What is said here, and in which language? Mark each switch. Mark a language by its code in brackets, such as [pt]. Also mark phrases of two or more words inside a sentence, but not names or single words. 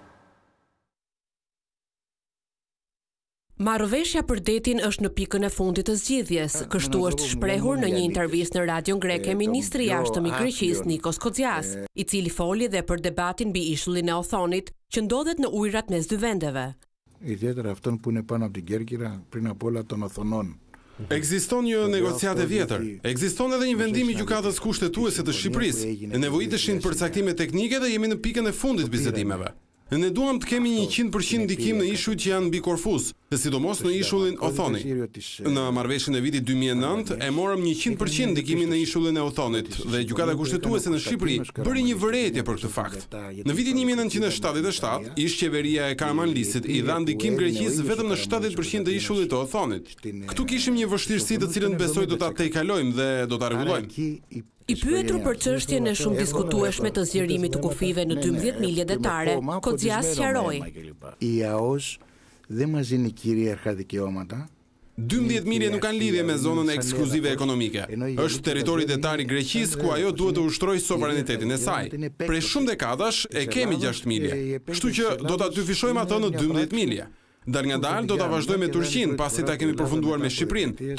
[sq] Marrëveshja për detin është në pikën e fundit të zgjidhjes, kështu është shprehur në një intervistë në radion greke ministri i jashtëm i Greqisë Nikos Kocias, i cili foli dhe për debatin mbi ishullin e Othonit që ndodhet në ujrat mes dy vendeve. [el] Ιδιαίτερα αυτόν που είναι πάνω από την Κέρκυρα, πριν από όλα των Οθωνών. [sq] Ekziston një negociat e vjetër. Ekziston edhe një vendim i gjykatës kushtetuese të Shqipërisë. Ne nevojiteshin përcaktime teknike dhe jemi në pikën e fundit bisedimeve. Ne duam të kemi 100% ndikim në ishujt që janë mbi Korfuz, dhe sidomos në ishullin Othoni. Në marrëveshjen e vitit 2009 e morëm 100% ndikimin në ishullin e Othonit dhe gjykata kushtetuese në Shqipëri bëri një vërejtje për këtë fakt. Në vitin 1977, ish-qeveria e Karamanlisit i dha ndikim Greqisë vetëm në 70% të ishullit të Othonit. Këtu kishim një vështirësi të cilën besoj do ta tejkalojmë dhe do ta rregullojmë. I pyetur për çështjen e shumë diskutueshme të zgjerimit të kufive në 12 milje detare, Kocias sqaroi. [el] Η ΑΟΣ δεν μας δίνει κυρίαρχα δικαιώματα. [sq] 12 milje nuk kanë lidhje me zonën ekskluzive ekonomike. Është territori detar i Greqisë ku ajo duhet të ushtrojë sovranitetin e saj. Prej shumë dekadash e kemi 6 milje, kështu që do ta dyfishojmë atë në 12 milje. Dal nga dal do ta vazhdojmë me Turqinë pasi ta kemi përfunduar me Shqipërinë.